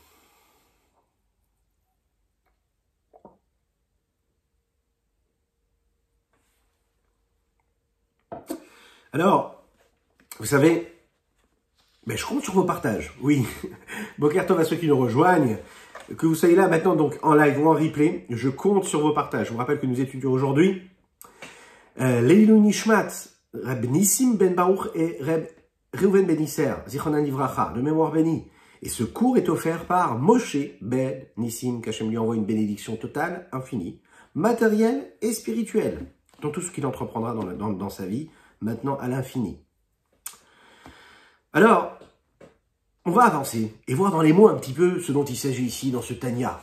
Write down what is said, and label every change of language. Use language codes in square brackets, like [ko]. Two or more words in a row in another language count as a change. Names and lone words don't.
[fr] Alors, vous savez, mais je compte sur vos partages, oui. [he] בוקר טוב [fr] à ceux qui nous rejoignent, que vous soyez là maintenant donc en live ou en replay, je compte sur vos partages. Je vous rappelle que nous étudions aujourd'hui [he] לעילוי נשמת, [fr] Reb Nissim Ben Baruch et Reb Reuven Ben Isser, [he] זכרונם לברכה, [fr] de mémoire bénie. Et ce cours est offert par Moshe Ben Nissim, qu'Hachem lui envoie une bénédiction totale, infinie, matérielle et spirituelle, dans tout ce qu'il entreprendra dans sa vie, maintenant à l'infini. Alors, on va avancer et voir dans les mots un petit peu ce dont il s'agit ici dans ce Tanya.